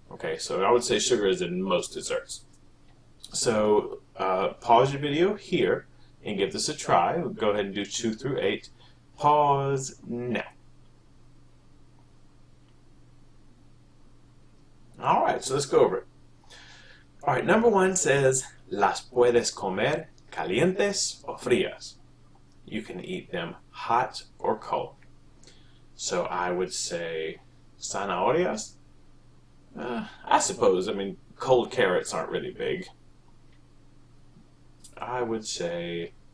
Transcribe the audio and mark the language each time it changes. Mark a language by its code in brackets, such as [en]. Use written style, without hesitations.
[en] Okay, so I would say sugar is in most desserts. So pause your video here and give this a try. We'll go ahead and do 2 through 8. Pause now. All right, so let's go over it. All right, number 1 says, [es] las puedes comer calientes o frías. [en] You can eat them hot or cold. So I would say zanahorias. I suppose, I mean, cold carrots aren't really big. I would say